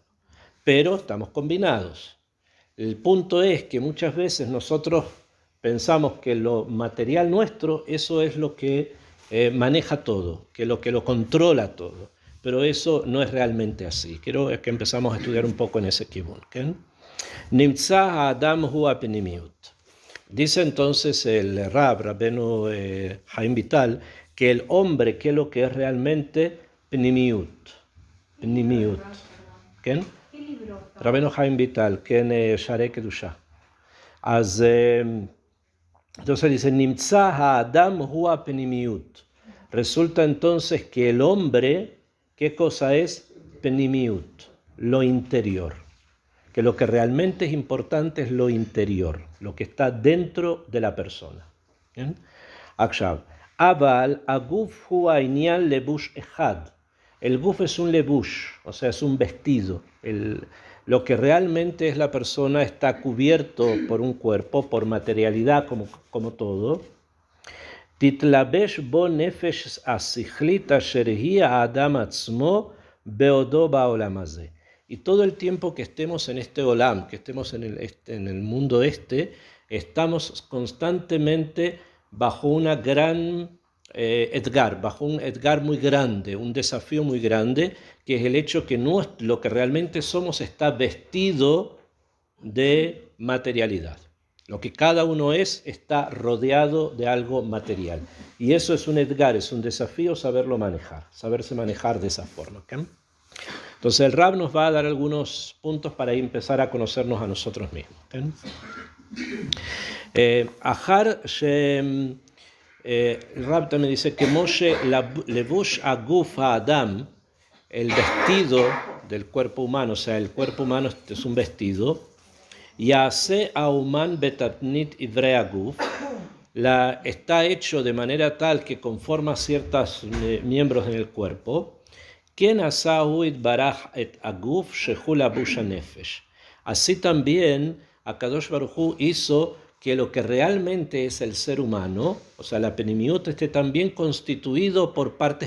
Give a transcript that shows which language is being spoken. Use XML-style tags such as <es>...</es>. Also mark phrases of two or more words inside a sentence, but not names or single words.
<es>Pero estamos combinados. El punto es que muchas veces nosotros pensamos que lo material nuestro, eso es lo que maneja todo, que lo controla todo. Pero eso no es realmente así. Quiero que empezamos a estudiar un poco en ese kibun.</es> <he>נמצא האדם הוא הפנימיות.</he> <es>Dice entonces el Rabbenu Haim Vital, que el hombre, que es lo que es realmente pnimiut. Pnimiut. ¿Quién? Rabbenu Haim Vital, que en Sharei Kedusha. Entonces dice,</es> <he>נמצא האדם הוא הפנימיות.</he> <es>Resulta entonces que el hombre, ¿qué cosa es? Pnimiut, lo interior. Que lo que realmente es importante es lo interior, lo que está dentro de la persona.</es> <he>Akshav. אבל הגוף הוא עניין לבוש אחד.</he> <es>El guf es un lebush, o sea, es un vestido. Lo que realmente es la persona está cubierto por un cuerpo, por materialidad como todo.</es> <he>תתלבש בו נפש השכלית אשר היא האדם עצמו בעודו בעולם הזה.</he> <es>Y todo el tiempo que estemos en este olam, que estemos en el mundo estamos constantemente bajo una gran bajo un edgar muy grande, un desafío muy grande, que es el hecho que lo que realmente somos está vestido de materialidad. Lo que cada uno está rodeado de algo material. Y eso es un edgar, es un desafío saberlo manejar, saberse manejar de esa forma. ¿Okay? Entonces el Rab nos va a dar algunos puntos para empezar a conocernos a nosotros mismos. Ahar el Rab también dice que</es> <he>משל לבוש הגוף האדם,</he> <es>el vestido del cuerpo humano, o sea, el cuerpo humano es un vestido,</es> <he>עשה האומן בתבנית איברי הגוף,</he> <es>está hecho de manera tal que conforma ciertos miembros en el cuerpo. Así también</es> <he>הקדוש ברוך הוא</he> <es>hizo que lo que realmente es el ser humano, o sea, la penimiut, esté también constituido por partes.</es>